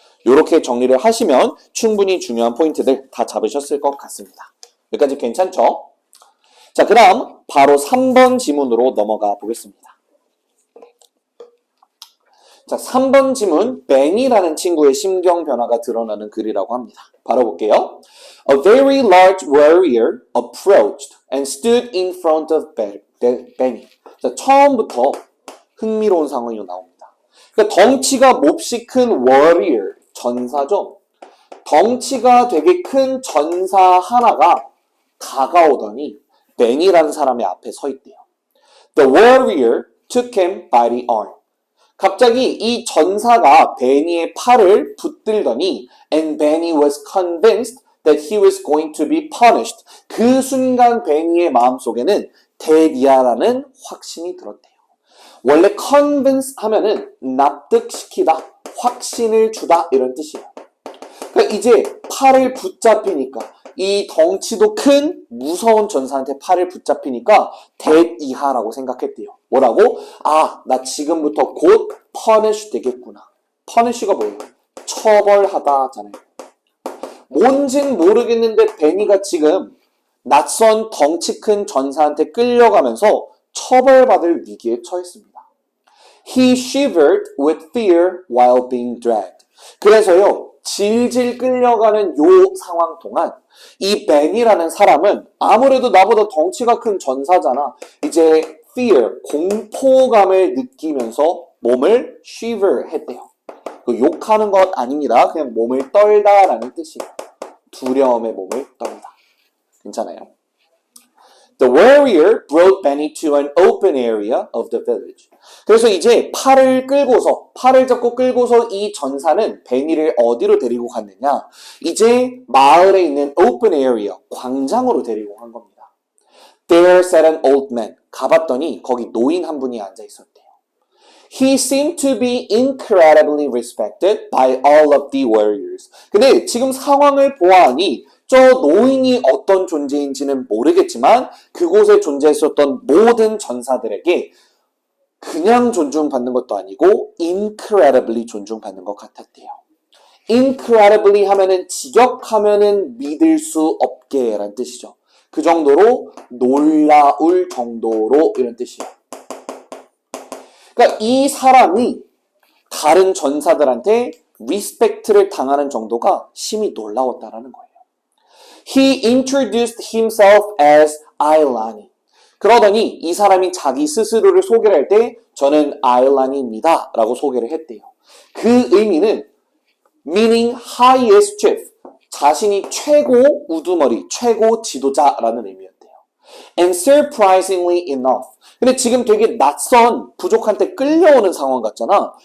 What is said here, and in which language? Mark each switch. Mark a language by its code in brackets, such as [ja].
[ko] 이렇게 정리를 하시면 충분히 중요한 포인트들 다 잡으셨을 것 같습니다. 여기까지 괜찮죠? 자, 그 다음 바로 3번 지문으로 넘어가 보겠습니다. 자, 3번 지문, 벤이라는 친구의 심경 변화가 드러나는 글이라고 합니다. 바로 볼게요. [en] A very large warrior approached and stood in front of Benny. [ko] 자, 처음부터 흥미로운 상황이 나옵니다. 그러니까 덩치가 몹시 큰 warrior, 전사죠. 덩치가 되게 큰 전사 하나가 다가오더니 벤이라는 사람의 앞에 서 있대요. [en] The warrior took him by the arm. [ko] 갑자기 이 전사가 베니의 팔을 붙들더니 [en] and Benny was convinced that he was going to be punished. [ko] 그 순간 베니의 마음속에는 데디아라는 확신이 들었대요. 원래 convince 하면은 납득시키다, 확신을 주다 이런 뜻이에요. 그러니까 이제 팔을 붙잡히니까 이 덩치도 큰 무서운 전사한테 팔을 붙잡히니까 데디아라고 생각했대요. 뭐라고? 아, 나 지금부터 곧 punish 되겠구나. punish가 뭐예요? 처벌하다잖아요. 뭔진 모르겠는데 베니가 지금 낯선 덩치 큰 전사한테 끌려가면서 처벌받을 위기에 처했습니다. [en] He shivered with fear while being dragged. [ko] 그래서요, 질질 끌려가는 요 상황 동안 이 벤이라는 사람은 아무래도 나보다 덩치가 큰 전사잖아. 이제 fear, 공포감을 느끼면서 몸을 shiver 했대요. 욕하는 것 아닙니다. 그냥 몸을 떨다라는 뜻이에요. 두려움의 몸을 떨다. 괜찮아요? [en] The warrior brought Benny to an open area of the village. [ko] 그래서 이제 팔을 잡고 끌고서 이 전사는 베니를 어디로 데리고 갔느냐? 이제 마을에 있는 open area, 광장으로 데리고 간 겁니다. [en] There sat an old man. [ko] 가봤더니 거기 노인 한 분이 앉아 있었대요. [en] He seemed to be incredibly respected by all of the warriors. [ko] 근데 지금 상황을 보아하니 저 노인이 어떤 존재인지는 모르겠지만 그곳에 존재했었던 모든 전사들에게 그냥 존중받는 것도 아니고 incredibly 존중받는 것 같았대요. incredibly 하면은 직역하면은 믿을 수 없게 라는 뜻이죠. 그 정도로 놀라울 정도로 이런 뜻이에요. 그러니까 이 사람이 다른 전사들한테 리스펙트를 당하는 정도가 심히 놀라웠다라는 거예요. [en] He introduced himself as Ailani. [ko] 그러더니 이 사람이 자기 스스로를 소개를 할 때 저는 아일란입니다 라고 소개를 했대요. 그 의미는 [en] meaning highest chief, [ko] 자신이 최고 우두머리, 최고 지도자라는 의미였대요. [en] And surprisingly enough, [ko] 근데 지금 되게 낯선 부족한테 끌려오는 상황 같잖아.